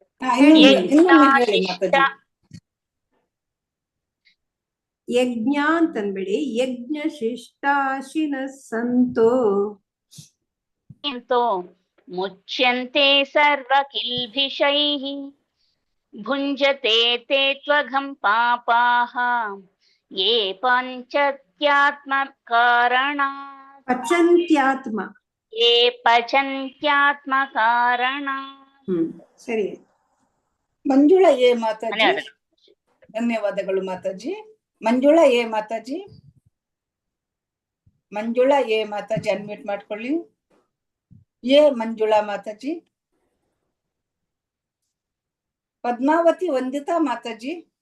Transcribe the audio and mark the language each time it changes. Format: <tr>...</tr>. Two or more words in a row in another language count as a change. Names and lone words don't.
<kn>ಯಜ್ಞ ಅಂತನ್ಬೇಡಿ,</kn> <sa>ಯಜ್ಞ ಶಿಷ್ಟಾಶಿನ ಸಂತೋ ಮುಚ್ಯಂತೆ ಸರ್ವ ಕಿಲ್ಬಿಷೈಃ ಭುಂಜತೆ ತೇ ತ್ವಘಂ ಪಾಪಾಃ ಯೇ ಪಂಚತ್ಯಾತ್ಮ ಕಾರಣಾತ್. ಪಚಂತ್ಯಾತ್ಮ. ಯೇ ಪಚಂತ್ಯಾತ್ಮ ಕಾರಣಾತ್.</sa> <kn>ಸರಿ. ಮಂಜುಳಾ ಎ ಮಾತಾಜಿ. ಧನ್ಯವಾದಗಳು ಮಾತಾಜಿ. ಮಂಜುಳಾ ಎ ಮಾತಾಜಿ. ಮಂಜುಳಾ ಎ ಮಾತಾಜಿ ಅನ್ಮ್ಯೂಟ್ ಮಾಡ್ಕೊಳ್ಳಿ. ಮಂಜುಳಾ ಮಾತಾಜಿ. ಪದ್ಮಾವತಿ ವಂದಿತಾ ಮಾತಾಜಿ.</kn>